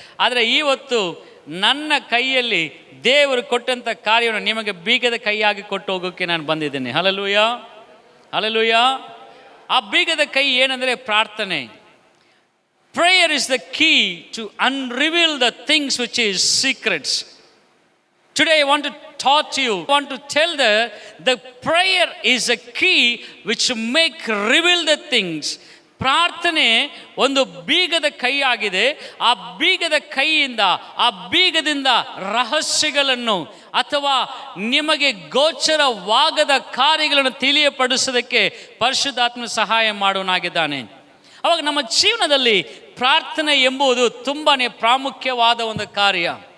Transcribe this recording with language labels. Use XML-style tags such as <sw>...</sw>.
<kn>ಆದರೆ ಇವತ್ತು ನನ್ನ ಕೈಯಲ್ಲಿ ದೇವರು ಕೊಟ್ಟಂಥ ಕಾರ್ಯವನ್ನು ನಿಮಗೆ ಬೀಗದ ಕೈಯಾಗಿ ಕೊಟ್ಟು ಹೋಗೋಕ್ಕೆ ನಾನು ಬಂದಿದ್ದೇನೆ. Hallelujah, hallelujah. ಆ ಬೀಗದ ಕೈ ಏನಂದರೆ ಪ್ರಾರ್ಥನೆ.</kn> <en>Prayer is the key to unreveal the things which is secrets. Today I want to talk to you, I want to tell the prayer is a key which make reveal the things.</en> <kn>ಪ್ರಾರ್ಥನೆ ಒಂದು ಬೀಗದ ಕೈ ಆಗಿದೆ. ಆ ಬೀಗದ ಕೈಯಿಂದ, ಆ ಬೀಗದಿಂದ ರಹಸ್ಯಗಳನ್ನು ಅಥವಾ ನಿಮಗೆ ಗೋಚರವಾಗದ ಕಾರ್ಯಗಳನ್ನು ತಿಳಿಯಪಡಿಸೋದಕ್ಕೆ ಪರಿಶುದ್ಧಾತ್ಮ ಸಹಾಯ ಮಾಡೋನಾಗಿದ್ದಾನೆ. ಅವಾಗ ನಮ್ಮ ಜೀವನದಲ್ಲಿ ಪ್ರಾರ್ಥನೆ ಎಂಬುದು ತುಂಬಾ ಪ್ರಾಮುಖ್ಯವಾದ ಒಂದು ಕಾರ್ಯ.</kn>